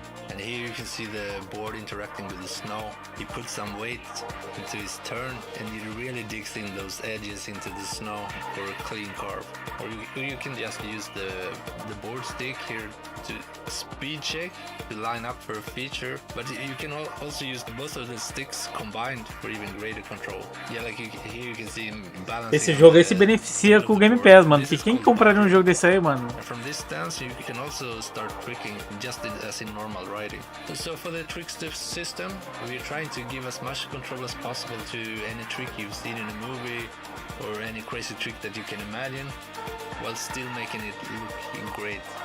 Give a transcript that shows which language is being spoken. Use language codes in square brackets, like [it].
[en] And here you can see the board interacting with the snow. He puts some weight into his turn, and he really digs in those edges into the snow for a clean carve. Or you can just use the board stick here to speed check, to line up for a feature. But you can also use both of the sticks combined for even greater control. Yeah, like here you can see him balancing. [pt] Esse jogo aí se beneficia com o Game Pass, mano. Porque quem compraria um jogo desse aí, mano? [en] From this stance, you can also start tricking just as in normal riding. So for the trick system, we're trying to give as much control as possible to any trick you've seen in a movie or any crazy trick that you can imagine, while still making it look great.